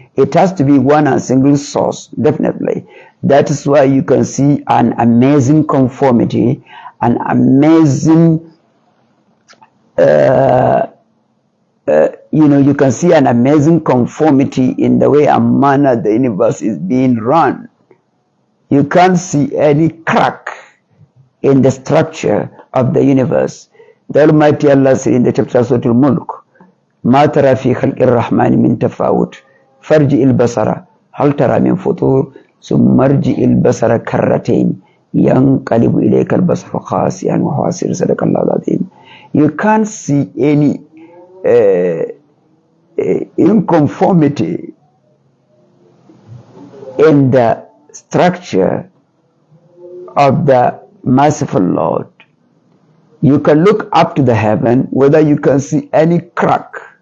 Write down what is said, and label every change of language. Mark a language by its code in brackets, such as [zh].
[en] It has to be one and single source, definitely. That is why you can see an amazing conformity, an amazing you can see an amazing conformity in the way and manner the universe is being run. You can't see any crack in the structure of the universe. The Almighty Allah said in the chapter Surah Al-Mulk, [ar] ما ترى في خلق الرحمن من تفاوت فارجع البصر هل ترى من فطور ثم ارجع البصر كرتين ينقلب إليك البصر خاسئا وهو حسير. صدق الله العظيم. [en] You can't see any inconformity in the structure of the merciful Lord, you can look up to the heaven, whether you can see any crack.